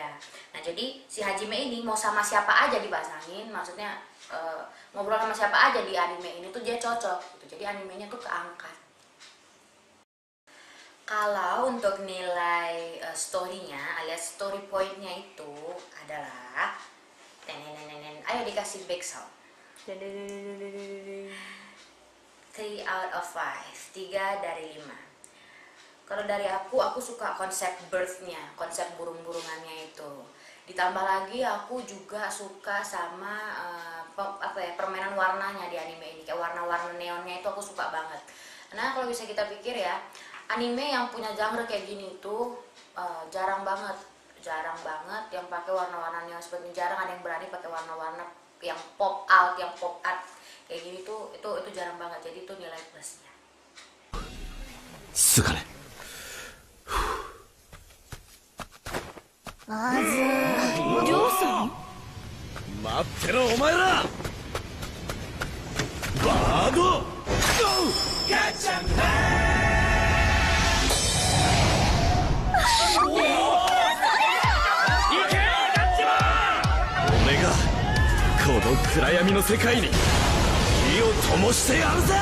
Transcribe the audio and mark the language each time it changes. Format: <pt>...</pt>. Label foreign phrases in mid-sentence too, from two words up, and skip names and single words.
<id>Nah, jadi si Hajime ini mau sama siapa aja dipasangin, maksudnya ngobrol sama siapa aja di anime ini tuh dia cocok gitu. Jadi animenya tuh keangkat. Kalau untuk nilai story-nya alias story point-nya itu adalah ayo dikasih back sound.</id> <en>3 out of 5,</en> <id>3 dari 5. Kalau dari aku suka konsep birth-nya, konsep burung-burungannya itu. Ditambah lagi aku juga suka sama permainan warnanya di anime ini. Kayak warna-warna neonnya itu aku suka banget. Nah, kalau bisa kita pikir ya, anime yang punya genre kayak gini tuh jarang banget yang pakai warna-warna neon seperti ini. Jarang ada yang berani pakai warna-warna yang</id> <en>pop out,</en> <id>yang</id> <en>pop art</en> <id>kayak gini tuh itu jarang banget. Jadi itu nilai plusnya.</id> <ja>すがね。まずりょうさん待ってろお前ら。バードガチャ俺がこの暗闇の世界に火を灯してやるぜ。</ja>